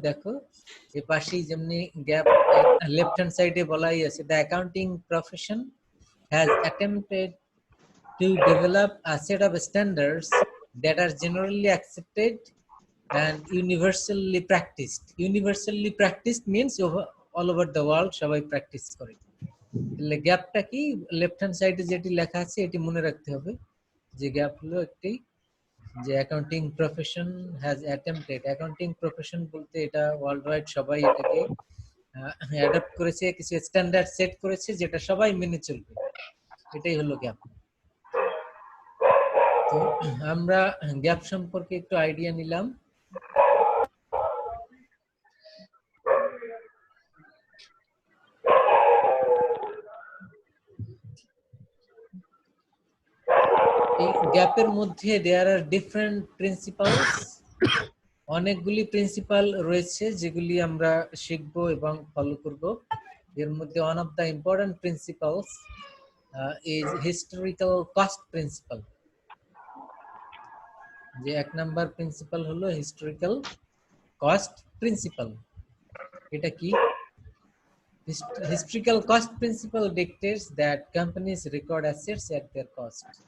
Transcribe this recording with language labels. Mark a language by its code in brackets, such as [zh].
[bn] দেখো এর পাশেই যেমনি গ্যাপ লেফট হ্যান্ড সাইডে বলাই আছে, [en] The accounting profession has attempted to develop a set of standards that are generally accepted and universally practiced. Universally practiced means all over the world [bn] সবাই practice করে। তাহলে গ্যাপটা কি? লেফট হ্যান্ড সাইডে যেটি লেখা আছে এটি মনে রাখতে হবে যে গ্যাপ হলো একটি, যে [en] Accounting profession has attempted. [bn] Accounting profession বলতে এটা ওয়ার্ল্ড ওয়াইড সবাই এটাকে অ্যাডাপ্ট করেছে, কিছু স্ট্যান্ডার্ড সেট করেছে যেটা সবাই মেনে চলবে, এটাই হলো গ্যাপ। তো আমরা গ্যাপ সম্পর্কে একটু আইডিয়া নিলাম। এই গ্যাপের মধ্যে [en] there are different principles, [bn] অনেকগুলি প্রিন্সিপাল রয়েছে যেগুলি আমরা শিখব এবং ফলো করব। এর মধ্যে [en] One of the important principles is historical cost principle. [bn] যে এক নাম্বার প্রিন্সিপাল হলো হিস্টোরিক্যাল কস্ট প্রিন্সিপাল। এটা কি? [en] Historical cost principle dictates that companies record assets at their cost.